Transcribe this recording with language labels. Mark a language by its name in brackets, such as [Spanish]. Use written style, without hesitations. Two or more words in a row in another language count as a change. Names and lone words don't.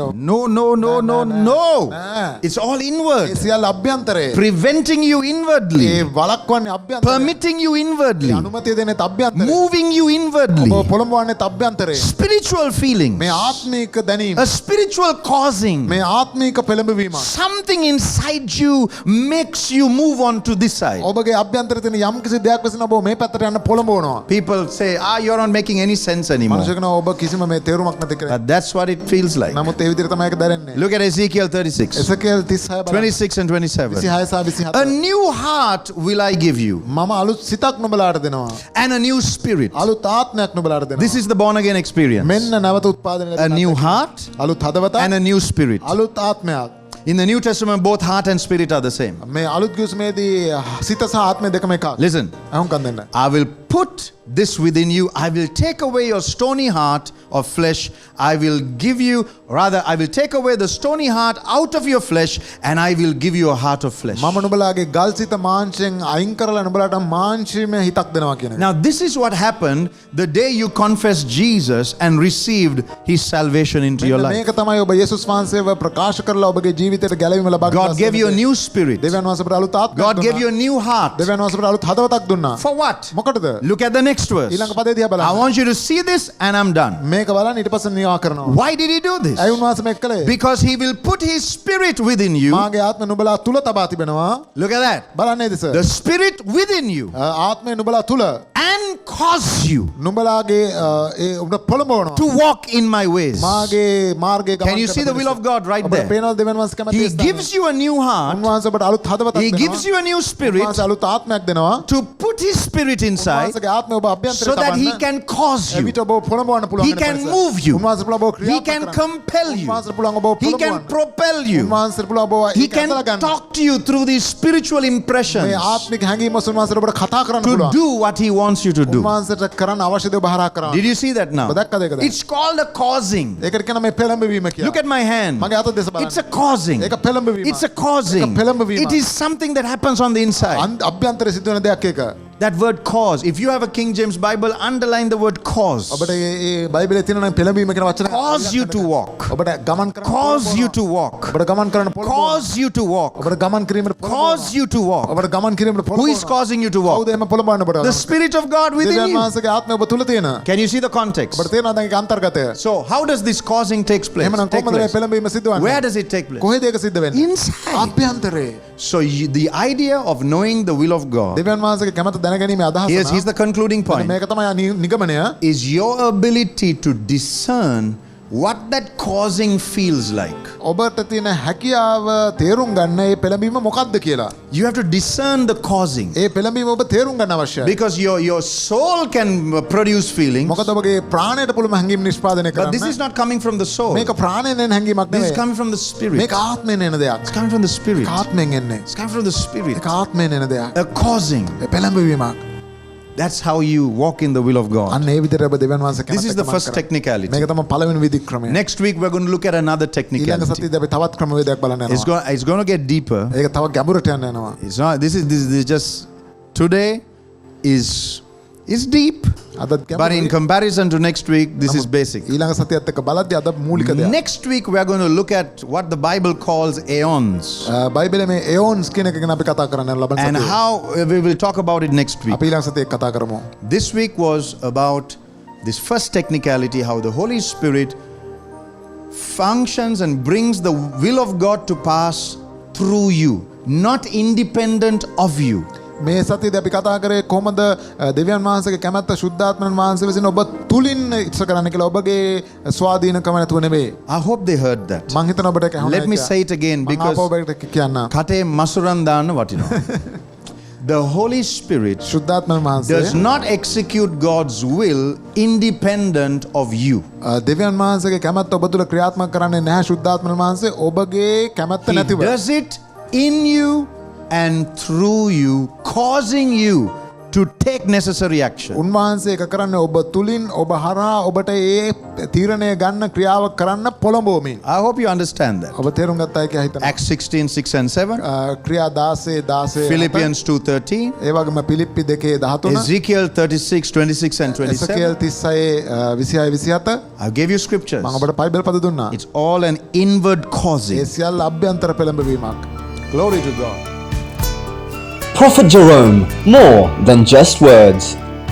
[English] No, no, no, no, no. Nah. It's all [Sinhala] ඒ [English] inward. [Sinhala] සියල්ල අභ්‍යන්තරේ. [English] Preventing you [Sinhala] ඒ [English] inwardly. [Sinhala] වළක්වන්නේ අභ්‍යන්තරේ. [English] Permitting you inwardly. [Sinhala] අනුමැතිය දෙන්නේ අභ්‍යන්තරේ. [English] Moving you inwardly. [Sinhala] ඔබ පොළඹවන්නේ අභ්‍යන්තරේ. [English] Spiritual feelings. [Sinhala] මේ ආත්මික දැනීම. [English] A spiritual causing. [Sinhala] මේ ආත්මික පෙළඹවීම. [English] Something inside you makes you move on to this side. [Sinhala] ඔබගේ අභ්‍යන්තරේ තියෙන යම් කිසි දෙයක් විසින් ඔබ මේ පැත්තට යන්න පොළඹවනවා. [English] People say, you're not making any sense anymore. [Sinhala] මනුෂ්‍ය කෙනා ඔබ කිසිම මේ තේරුමක් නැති කරේ. [English] But that's what it feels like. [Sinhala] නමුත් ඒ විදිහට තමයි ඒක දැනෙන්නේ. [English] Look at Ezekiel 36, [Sinhala] එසකේල් 36 බලන්න. [English] 26 and 27. [Sinhala] 26 සහ 27. [English] A new heart will I give you, [Sinhala] මම අලුත් සිතක් නුඹලාට දෙනවා. [English] and a new spirit. [Sinhala] අලුත් ආත්මයක් නුඹලාට දෙනවා. [English] This is the born again experience. [Sinhala] මෙන්න නැවත උත්පාදනය [English] A new heart [Sinhala] අලුත් හදවතක් [English] and a new spirit. [Sinhala] අලුත් ආත්මයක්. [English] In the New Testament, both heart and spirit are the same. [Sinhala] මේ අලුත් කිවිසුමේදී සිත සහ ආත්මය දෙකම එකක්. [English] Listen, [Sinhala] අහුම්කම් දෙන්න. [English] I will put this within you. I will take away your stony heart of flesh. I will give you, rather, I will take away the stony heart out of your flesh, and I will give you a heart of flesh. [Sinhala] මම නුඹලාගේ ගල් සිත මාංශයෙන් අයින් කරලා නුඹලාට මාංශීමය හිතක් දෙනවා කියන එක. [English] Now, this is what happened the day you confessed Jesus and received his salvation into your [Sinhala] මෙන්න [English] life. [Sinhala] මේක තමයි ඔබ යේසුස් වහන්සේව ප්‍රකාශ කරලා ඔබගේ ජීවිතයට ගැලවීම ලබා [English] God gave you a new spirit. [Sinhala] දෙවියන් වහන්සේ අපට අලුත් ආත්මයක් [English] God gave you [Sinhala] දුන්නා. [English] a new heart. [Sinhala] දෙවියන් වහන්සේ අපට අලුත් හදවතක් දුන්නා. [English] For what? [Sinhala] මොකටද? [English] Look at the next verse. [Sinhala] ඊළඟ පදේ දිහා [English] I [Sinhala] බලන්න. [English] want you to see this and I'm done. [Sinhala] මේක බලන්න ඊට පස්සේ නිවා කරනවා. [English] Why did he do this? [Sinhala] ඇයි උන්වහන්සේ මේක කළේ? [English] Because he will put his spirit within you. [Sinhala] මාගේ ආත්මය නුඹලා තුල තබා තිබෙනවා. [English] Look at that. [Sinhala] බලන්නේද සර්? [English] The spirit within you [Sinhala] ආත්මය නුඹලා තුල [English] and cause you [Sinhala] නුඹලාගේ ඒ ඔබ පොළඹවනවා. [English] to walk in my ways. [Sinhala] මාගේ මාර්ගයේ ගමන් [English] Can you see the will of God right [Sinhala] ඔබට [English] there? [Sinhala] පේනවද දෙවියන් වහන්සේ කැමති [English] He [Sinhala] ස්ථානය? [English] gives you a new heart. [Sinhala] උන්වහන්සේ ඔබට අලුත් හදවතක් [English] He [Sinhala] දෙනවා. [English] gives you a new spirit [Sinhala] උන්වහන්සේ අලුත් ආත්මයක් දෙනවා. [English] to put his spirit inside [Sinhala] උන්වහන්සේගේ ආත්මය ඔබ අභ්‍යන්තරයට [English] so that he [Sinhala] තබන්න. [English] can cause you. [Sinhala] එවිට ඔබ පොළඹවන්න පුළුවන් [English] He [Sinhala] වෙන [English] can [Sinhala] පරිසර. [English] move you. [Sinhala] උන්වහන්සේ පුළුවන් ඔබ [English] He [Sinhala] ක්‍රියාත්මක [English] can [Sinhala] කරන්න. [English] compel you. [Sinhala] උන්වහන්සේ පුළුවන් ඔබ [English] He can [Sinhala] පොළඹවන්න. [English] propel you. [Sinhala] උන්වහන්සේ පුළුවන් ඔබ [English] He [Sinhala] ඒක [English] can [Sinhala] ඇදලා ගන්න. [English] talk to you through these spiritual impressions [Sinhala] මේ ආත්මික හැඟීම් ඔස්සේ උන්වහන්සේ ඔබට කතා කරන්න [English] to [Sinhala] පුළුවන්. [English] do what he wants you to do. [Sinhala] උන්වහන්සේට කරන්න අවශ්‍ය දේ ඔබ හරහා කරන්න. [English] Did you see that now? [Sinhala] ඔබ දැක්කද ඒක දැන්? [English] It's called a causing. [Sinhala] ඒකට කියන මේ පෙළඹවීම කියලා. [English] Look at my hand. [Sinhala] මගේ අත දෙස බලන්න. [English] It's a causing. [Sinhala] ඒක පෙළඹවීම. [English] It's a causing. [Sinhala] ඒක පෙළඹවීම. [English] It is something that happens on the inside. [Sinhala] අභ්‍යන්තරේ සිද්ධ වෙන දෙයක් ඒක. [English] That word cause. If you have a King James Bible, underline the word cause. [Sinhala] ඔබට ඒ බයිබලයේ තියෙන නම් පෙළඹවීම කියන වචනේ [English] Cause you to walk. [Sinhala] ඔබට ගමන් කරන්න [English] Cause you to walk. [Sinhala] ඔබට ගමන් කරන්න පොළඹවනවා. [English] Cause you to walk. [Sinhala] ඔබට ගමන් කිරීමට [English] Cause you to walk. [Sinhala] ඔබට ගමන් කිරීමට [English] Who is causing you to walk? [Sinhala] කවුද එම පොළඹවන්න ඔබට? [English] The Spirit of God within [Sinhala] දෙවියන් [English] you. [Sinhala] වහන්සේගේ ආත්මය ඔබ තුල තියෙන. [English] Can you see the context? [Sinhala] ඔබට තේරෙනවද මේක අන්තර්ගතය? [English] So, how does this causing take place? [Sinhala] එහෙමනම් [English] Take [Sinhala] කොහොමද මේ [English] place? [Sinhala] පෙළඹවීම සිද්ධ [English] Where [Sinhala] වෙන්නේ? [English] does it take place? [Sinhala] කොහෙද ඒක සිද්ධ වෙන්නේ? [English] Inside. [Sinhala] අභ්‍යන්තරේ. [English] So, the idea of knowing the will of God, [Sinhala] දෙවියන් වහන්සේගේ කැමැත්ත දැනගැනීමේ අදහස [English] here's the concluding point, [Sinhala] මේක තමයි නිගමනය. [English] is your ability to discern what that causing feels like. [Sinhala] ඔබට තියෙන හැකියාව තේරුම් ගන්න ඒ පෙළඹීම මොකක්ද කියලා. [English] You have to discern the causing. [Sinhala] ඒ පෙළඹීම ඔබ තේරුම් ගන්න අවශ්‍යයි. [English] Because your soul can produce feelings, [Sinhala] මොකද ඔබගේ ප්‍රාණයට පුළුවන් හැඟීම් නිෂ්පාදනය [English] but this [Sinhala] කරන්න. [English] is not coming from the soul. [Sinhala] මේක ප්‍රාණයෙන් එන හැඟීමක් [English] This is [Sinhala] නෙවෙයි. [English] coming from the spirit. [Sinhala] මේක ආත්මයෙන් එන දෙයක්. [English] It's coming from the spirit. [Sinhala] ඒක ආත්මයෙන් එන්නේ. [English] It's coming from the spirit. [Sinhala] ඒක ආත්මයෙන් එන දෙයක්. [English] A causing. [Sinhala] ඒ පෙළඹවීමක්. [English] That's how you walk in the will of God. [Sinhala] අන්න ඒ විදිහට ඔබ දෙවියන් වහන්සේ [English] This is [Sinhala] කැමැත්ත [English] the [Sinhala] ගමන් [English] first [Sinhala] කරන්න. [English] technicality. [Sinhala] මේක තමයි පළවෙනි විධික්‍රමය. [English] Next week we're going to look at another [Sinhala] ඊළඟ [English] technicality. [Sinhala] සතියේදී අපි තවත් ක්‍රමවේදයක් බලන්න යනවා. [English] It's going to get deeper. [Sinhala] ඒක තව ගැඹුරට යන්න යනවා. [English] It's not. This is just today is deep, [Sinhala] අදත් [English] but in [Sinhala] ගැඹුරුයි. [English] comparison to next week, this is basic. [Sinhala] ඊළඟ සතියත් එක්ක බලද්දී අද මූලික දෙයක්. [English] Next week we are going to look at what the Bible calls aeons [Sinhala] බයිබලයේ මේ එයෝන්ස් කියන එක ගැන අපි කතා කරන්න යන ලබන [English] and [Sinhala] සතියේ. [English] how we will talk about it next week. [Sinhala] අපි ඊළඟ සතියේ කතා කරමු. [English] This week was about this first technicality, how the Holy Spirit functions and brings the will of God to pass through you, not independent of you. [Sinhala] මේ සතියේදී අපි කතා කරේ කොහොමද දෙවියන් වහන්සේගේ කැමැත්ත ශුද්ධාත්මයන් වහන්සේ විසින් ඔබ තුලින් ඉෂ්ට කරන්න කියලා ඔබගේ ස්වාධීනකම නැතුව නෙවෙයි. [English] I hope they heard that. [Sinhala] මං හිතන ඔබට ඒක ඇහුණා. [English] Let me say it again because [Sinhala] ඔබට කියන්න. කටේ මසුරන් දාන්න වටිනවා. [English] The Holy Spirit [Sinhala] ශුද්ධාත්මයන් වහන්සේ [English] does not execute God's will independent of you. [Sinhala] දෙවියන් වහන්සේගේ කැමැත්ත ඔබ තුල ක්‍රියාත්මක කරන්නේ නැහැ ශුද්ධාත්මයන් වහන්සේ ඔබගේ කැමැත්ත [English] He [Sinhala] නැතිව. [English] does it in you and through you, causing you to take necessary action. [Sinhala] උන්වහන්සේ ඒක කරන්නේ ඔබ තුලින් ඔබ හරහා ඔබට ඒ තීරණය ගන්න ක්‍රියාව කරන්න පොළඹවමින්. [English] I hope you understand that. [Sinhala] ඔබ තේරුම් ගත්තා කියලා හිතනවා. [English] Acts 16:6 and 7, [Sinhala] ක්‍රියා 16 [English] Philippians 2:13, [Sinhala] ඒ වගේම පිලිප්පි 2:13 [English] Ezekiel 36:26 and 27. [Sinhala] එසකේල් 36 27 [English] I gave you scriptures. [Sinhala] මම ඔබට බයිබල් පද දුන්නා. [English] It's all an inward causing. [Sinhala] ඒ සියල්ල අභ්‍යන්තර පෙළඹවීමක්. [English] Glory to God. Prophet Jerome, more than just words.